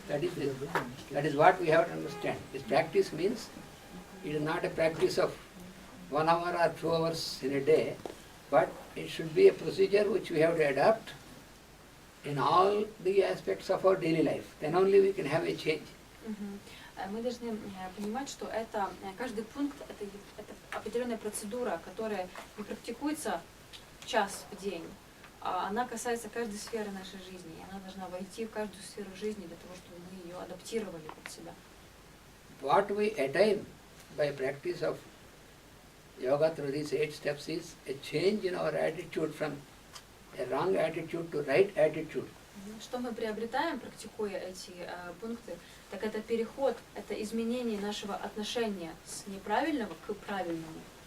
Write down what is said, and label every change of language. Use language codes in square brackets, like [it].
[en] That is what we have to understand. This practice means it is not a practice of 1 hour or 2 hours in a day, but it should be a procedure which we have to adapt in all the aspects of our daily life. Then only we can have a change. [ru] Мы должны понимать, что это каждый пункт это определенная процедура, которая не практикуется час в день, а она касается каждой сферы нашей жизни. И она должна войти в каждую сферу жизни для того, чтобы мы ее адаптировали под себя. [en] What we attain by practice of yoga through these 8 steps is a change in our attitude from a wrong attitude to right attitude. [ru] Что мы приобретаем, практикуя эти пункты, так это переход, это изменение нашего отношения с неправильного к правильному.